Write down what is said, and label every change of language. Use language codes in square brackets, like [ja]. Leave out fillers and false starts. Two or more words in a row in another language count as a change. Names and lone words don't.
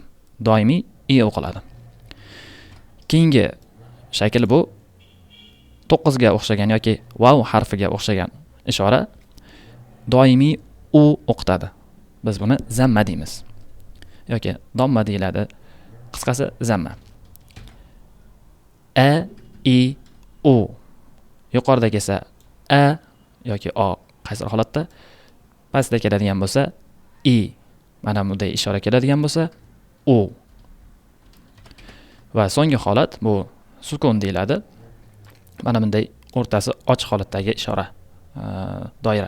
[uz] Doimiy i o'qiladi. Keyingi shakl bu 9 ga o'xshagan yoki vav harfiga o'xshagan ishora doimiy u o'qitadi. Biz buni zamma deymiz. Yoki domma deyiladi. Qisqasi zamma. A, i, u. Yuqorida kelsa a yoki o qaysi holatda, pastda keladigan bo'lsa i, mana bunday ishora keladigan bo'lsa u. Va so'nggi holat bu sukun deyiladi. Mana bunday o'rtasi ochiq holatdagi ishora, doira.